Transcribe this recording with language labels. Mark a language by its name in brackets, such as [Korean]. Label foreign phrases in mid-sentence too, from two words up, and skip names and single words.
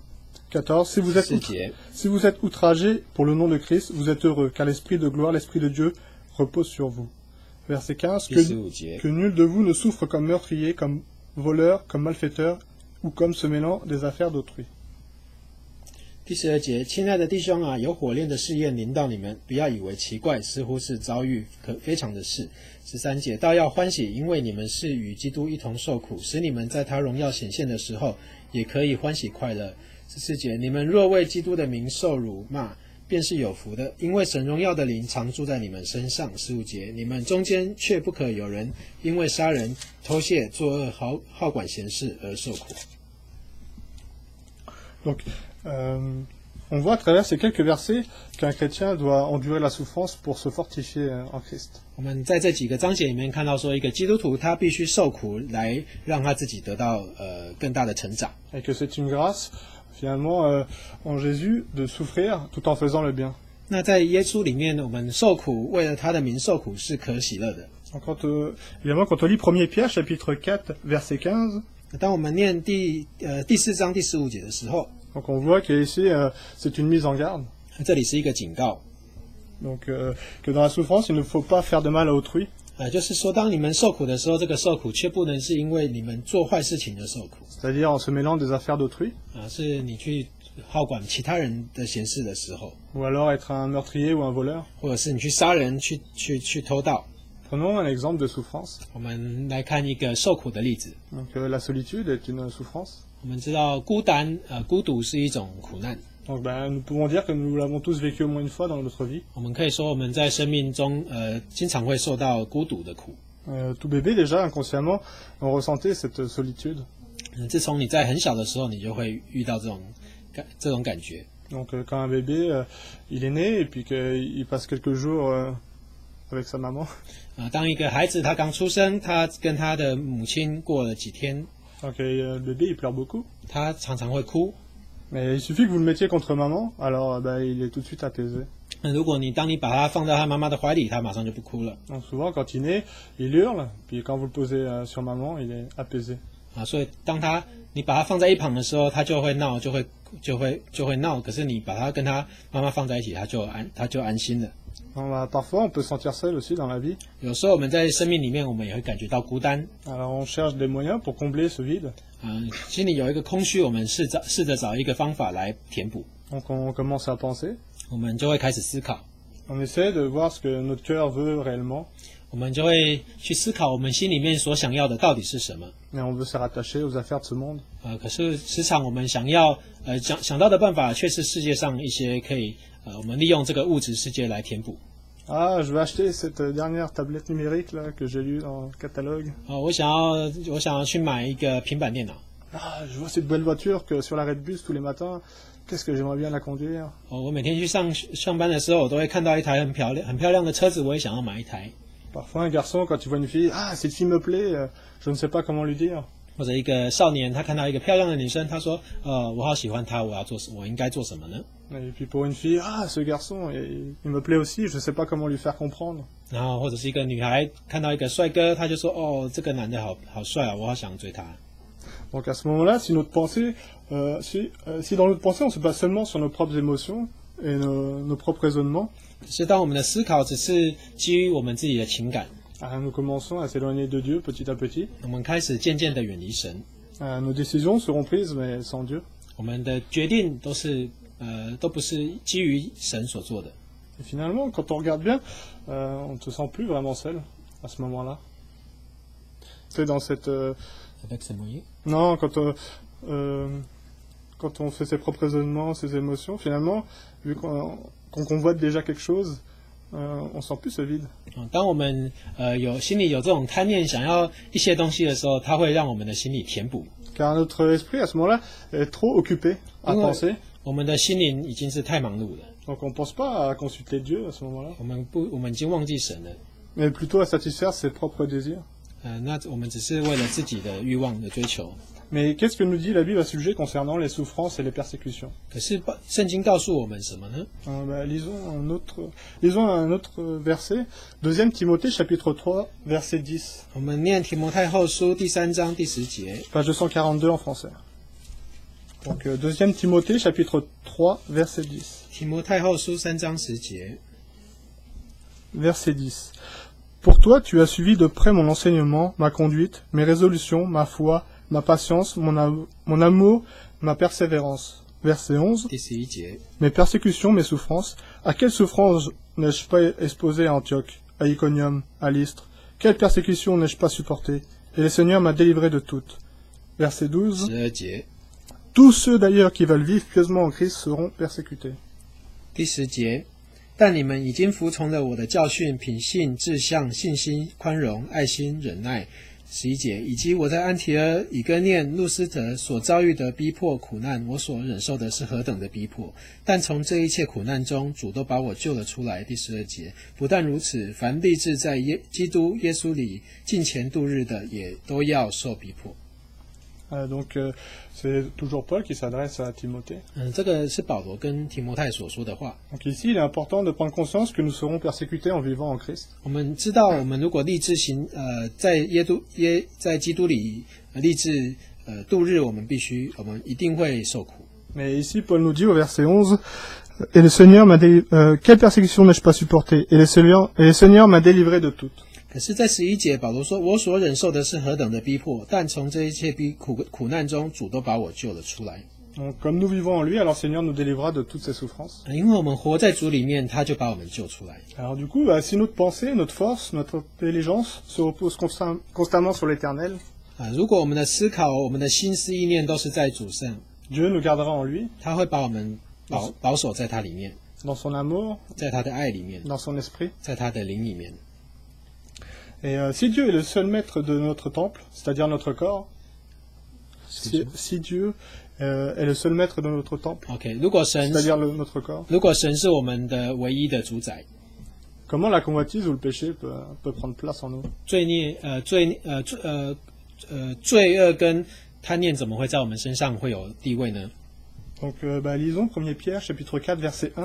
[French] 14. Si vous êtes outragés pour le nom de Christ, vous êtes heureux, car l'Esprit de gloire, l'Esprit de Dieu repose sur vous. Verset 15. Que nul de vous ne souffre comme meurtrier, comme voleur, comme malfaiteur, ou comme se mêlant des affaires d'autrui. [Chinese] 第12节，亲爱的弟兄啊，有火炼的试验临到你们，不要以为奇怪，似乎是遭遇非常的事。13节，倒要欢喜，因为你们是与基督一同受苦，使你们在他荣耀显现的时候，也可以欢喜快乐。14节，你们若为基督的名受辱骂，便是有福的，因为神荣耀的灵常住在你们身上。15节，你们中间却不可有人因为杀人、偷窃、作恶、好管闲事而受苦。 [French] Donc, on voit à travers ces quelques versets qu'un chrétien doit endurer la souffrance pour se fortifier en Christ. [Chinese] 我们在这几个章节里面看到说，一个基督徒他必须受苦来让他自己得到更大的成长。 [French] Et que c'est une grâce, finalement, en Jésus, de souffrir tout en faisant le bien. [Chinese] 那在耶稣里面，我们受苦，为了他的名受苦是可喜乐的。 [French] Évidemment, quand on lit 1 Pierre, chapitre 4, verset 15. [Chinese] 当我们念第4章第15节的时候， [French] donc on voit qu'ici, c'est une mise en garde. [Chinese] 这里是一个警告。 [French] Donc, que dans la souffrance, il ne faut pas faire de mal à autrui. [Chinese] 就是说，当你们受苦的时候，这个受苦却不能是因为你们做坏事情而受苦。 [French] C'est-à-dire en se mêlant des affaires d'autrui. [Chinese] 是你去好管其他人的闲事的时候。 [French] Ou alors être un meurtrier ou un voleur. [Chinese] 或者是你去杀人、去偷盗。 [French] Prenons un exemple de souffrance. [Chinese] 我们来看一个受苦的例子。 [French] Donc, la solitude est une souffrance. [Chinese] 我们知道孤独是一种苦难。 [French] Donc, nous pouvons dire que nous l'avons tous vécu au moins une fois dans notre vie. [Chinese] 我们可以说我们在生命中经常会受到孤独的苦。 [French] Tout bébé déjà inconsciemment on ressentait cette solitude. [Chinese] 自从你在很小的时候，你就会遇到这种感觉。 [French] Donc quand un bébé il est né et puis qu'il passe quelques jours avec sa maman. [Chinese] 当一个孩子他刚出生，他跟他的母亲过了几天。 [French] Donc le bébé il pleure beaucoup. [Chinese] 他常常会哭。 [French] Mais il suffit que vous le mettiez contre maman, alors il est tout de suite apaisé. [Chinese] 如果当你把他放在他妈妈的怀里，他马上就不哭了。 [French] Donc souvent quand il naît, il hurle, puis quand vous le posez sur maman, il est apaisé. [Chinese] 所以你把他放在一旁的时候，他就会闹，就会闹。可是你把他跟他妈妈放在一起，他就安心了。 [French] Parfois on peut se sentir seul aussi dans la vie. [Chinese] 有时候我们在生命里面，我们也会感觉到孤单。 [French] Alors on cherche des moyens pour combler ce vide. [Chinese] 心里有一个空虚，我们试着找一个方法来填补。 [French] Donc on commence à penser. [Chinese] 我们就会开始思考。 [French] On essaie de voir ce que notre cœur veut réellement. [Chinese] 我们就会去思考我们心里面所想要的到底是什么。 [French] Et on veut se rattacher aux affaires de ce monde. [Chinese] 可是时常我们想到的办法，却是世界上一些可以我们利用这个物质世界来填补。 [French] Ah, je vais acheter cette dernière tablette numérique là que j'ai lue dans le catalogue. [Chinese] 我想要去买一个平板电脑。 [French] Ah, je vois cette belle voiture que sur l'arrêt de bus tous les matins. Qu'est-ce que j'aimerais bien la conduire. [Chinese] 我每天去上班的时候，我都会看到一台很漂亮的车子，我也想要買一台。 [French] Parfois un garçon quand il voit une fille, ah cette fille me plaît, je ne sais pas comment lui dire. [Chinese] 或者一个少年，他看到一个漂亮的女生，他说，我好喜欢她，我应该做什么呢？ [French] Et puis pour une fille, ah ce garçon, il me plaît aussi, je sais pas comment lui faire comprendre. [Chinese] 然后或者是一个女孩看到一个帅哥，他就说，这个男的好帅啊，我好想追他。 [French] Donc à ce moment-là, si notre pensée, si dans notre pensée on se base seulement sur nos propres émotions et nos propres raisonnements, [Chinese] 是当我们的思考只是基于我们自己的情感， [French] nous commençons à s'éloigner de Dieu petit à petit. [Chinese] 我们开始渐渐的远离神。 [French] Nos décisions seront prises mais sans Dieu. [Chinese] 我们的决定都不是基于神所做的。 [French] Et finalement, quand on regarde bien, on ne se sent plus vraiment seul à ce moment-là. C'est dans cette... Avec ces moyens. Non, quand on fait ses propres raisonnements, ses émotions, finalement, vu qu'on convoite déjà quelque chose, on sent plus ce vide. [Chinese] 当我们心里有这种贪念，想要一些东西的时候，它会让我们的心里填补。 [French] Car notre esprit à ce moment-là est trop occupé à penser. [Chinese] 我们的心灵已经是太忙碌了。 [French] Donc on pense pas à consulter Dieu à ce moment-là. [Chinese] 我们已经忘记神了。 [French] Mais plutôt à satisfaire ses propres désirs. [Chinese] 那我们只是为了自己的欲望的追求。 [French] Mais qu'est-ce que nous dit la Bible à ce sujet concernant les souffrances et les persécutions? [Chinese] 可是圣经告诉我们什么呢？ [French] Lisons un autre verset, 2 Timothée chapitre 3 verset 10. [Chinese] 我们念提摩太后书第3章第10节。 [French] Page 242 en français. Donc 2 Timothée chapitre 3 verset 10. [Chinese] 提摩太后书3章10节。 [French] Verset 10. Pour toi, tu as suivi de près mon enseignement, ma conduite, mes résolutions, ma foi, ma patience, mon amour, ma persévérance. Verset 11. [Chinese] 第11节。 [French] Mes persécutions, mes souffrances. À quelles souffrances n'ai-je pas exposé à Antioche, à Iconium, à Lystre? Quelles persécutions n'ai-je pas supportées? Et le Seigneur m'a délivré de toutes. Verset 12. [Chinese] 12节。 [French] Tous ceux d'ailleurs qui veulent vivre pieusement en Christ seront persécutés. [Chinese] 第10节。但你们已经服从了我的教训、品性、志向、信心、宽容、爱心、忍耐。11节，以及我在安提阿、以哥念、路斯德所遭遇的逼迫苦难，我所忍受的是何等的逼迫！但从这一切苦难中，主都把我救了出来。第12节，不但如此，凡立志在基督耶稣里敬虔度日的，也都要受逼迫。 [French] Donc c'est toujours Paul qui s'adresse à Timothée. [Chinese] 这个是保罗跟提摩太所说的话。 [French] Donc ici, il est important de prendre conscience que nous serons persécutés en vivant en Christ. [Chinese] 我们知道，我们如果立志在基督里立志度日，我们一定会受苦。 [French] Mais ici, Paul nous dit au verset 11, et le Seigneur m'a quelle persécution n'ai-je pas supportée? Et le Seigneur m'a délivré de toutes. [Chinese] 可是，在11节，保罗说：“我所忍受的是何等的逼迫，但从这一切苦难中，主都把我救了出来。” [French] Donc, comme nous vivons en lui, alors le Seigneur nous délivrera de toutes ces souffrances. [Chinese] 因为我们活在主里面，他就把我们救出来。 [French] Alors du coup, si notre pensée, notre force, notre intelligence se repose constamment sur l'Éternel, [Chinese] 如果我们的思考、我们的心思意念都是在主上， [French] Dieu nous gardera en lui, [Chinese] 他会把我们保守在他里面， [French] dans son amour, [Chinese] 在他的爱里面， [French] dans son esprit. [Chinese] 在他的灵里面。 [French] Et si Dieu est le seul maître de notre temple, c'est-à-dire notre corps, si Dieu est le seul maître de notre temple, c'est-à-dire notre corps, [Chinese] 如果神是我们的唯一的主宰， [French] comment la convoitise ou le péché peut prendre place en nous? [Chinese] 罪恶跟贪念怎么会在我们身上会有地位呢？ [French] Donc, lisons 1 Pierre chapitre 4 verset 1.